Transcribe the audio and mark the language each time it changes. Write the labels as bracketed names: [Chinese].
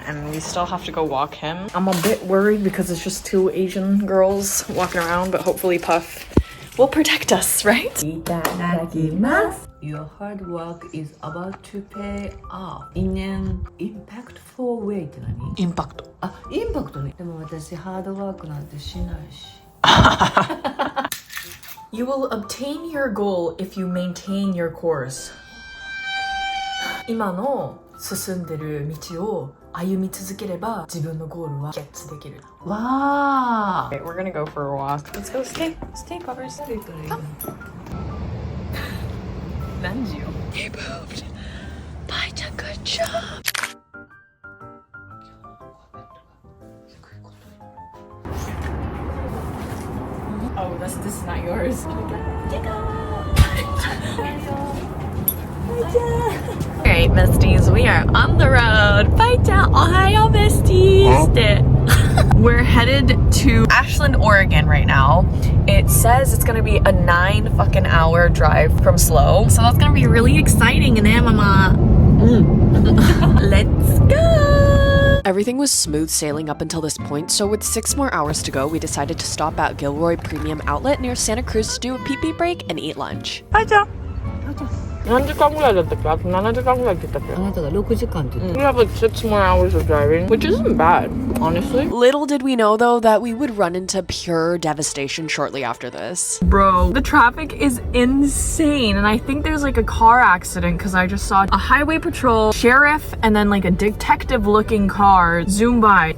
[English] and we still have to go walk him. I'm a bit worried because it's just 2 Asian girls walking around, but hopefully Puff will protect us, right? [Japanese] Itadakimasu. [English] Your hard work is about to pay off in an impactful way [Japanese] って何？インパクト。あ、インパクトね。でも私ハードワークなんてしないし。 [English] You will obtain your goal if you maintain your course. [Japanese] 今の進んでる道を歩み続ければ自分のゴールはゲッツできる。わー。 [English] Okay, we're gonna go for a walk. Let's go stay puppers. Nanjiyo. They moved. Bye-chan, good job. Oh, this is not yours. Alright, besties, we are on the road. Bye-chan, ohayo, besties. We're headed to Ashland, Oregon right now. It says it's gonna be a 9 fucking hour drive from SLO. So that's gonna be really exciting, and mama. Let's go! Everything was smooth sailing up until this point, so with 6 more hours to go, we decided to stop at Gilroy Premium Outlet near Santa Cruz to do a pee-pee break and eat lunch. [Japanese] 何時間ぐらいだったっけ？あと7時間ぐらいって言ったっけ？あなたが6時間って言って [English] We have like 6 more hours of driving, which isn't bad, honestly. Little did we know, though, that we would run into pure devastation shortly after this. Bro, the traffic is insane, and I think there's like a car accident because I just saw a highway patrol, sheriff, and then like a detective-looking car zoom by.